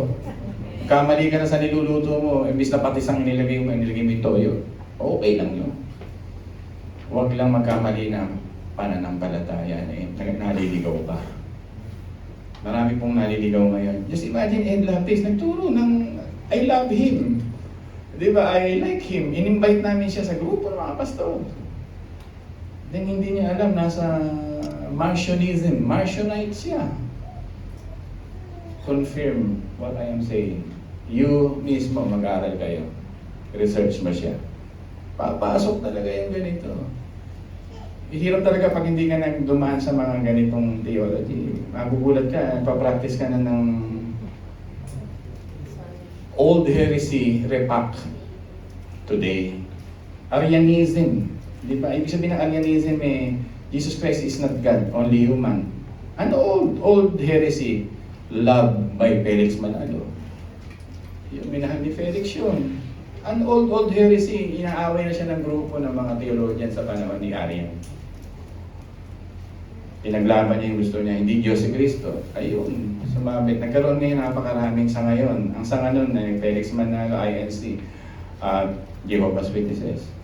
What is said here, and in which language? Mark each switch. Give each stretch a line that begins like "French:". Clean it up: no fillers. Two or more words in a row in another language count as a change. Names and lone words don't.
Filipino: Kamali ka na sa niluluto mo, imbis na patisang nilagay mo yung toyo. Okay lang yun. Huwag lang magkamali na pananampalataya naliligaw ka. Marami pong naliligaw ngayon.
English: Just imagine Ed Lapis,
Filipino: nagturo ng
English: I love him.
Filipino: Di ba?
English: I like him.
Filipino: In-invite namin siya sa grupo ng mga pastor. Then hindi niya alam, nasa Marcionism. Marcionite siya.
English: Confirm what I am saying.
Filipino: You mismo mag-aaral kayo. Research mo siya. Papasok talaga yung ganito. Ihirap talaga pag hindi ka nagdumaan sa mga ganitong theology. Magugulat ka, papractice ka na ng
English: old heresy repack today. Arianism.
Filipino: Di ba? Ibig sabihin ng
English: Arianism Jesus Christ is not God, only human. Ano old heresy? Love by Felix Manalo.
Filipino: Yung minahal ni Felix yun.
English: An old heresy,
Filipino: inaaway na siya ng grupo ng mga theologian sa panahon ni Arian. Pinaglaban niya yung gusto niya, hindi Diyos si Kristo. Ayun, sumabit. Nagkaroon ngayon napakaraming sanga yun. Ang sanga nun ay Felix Manalo, INC, Jehovah's Witnesses.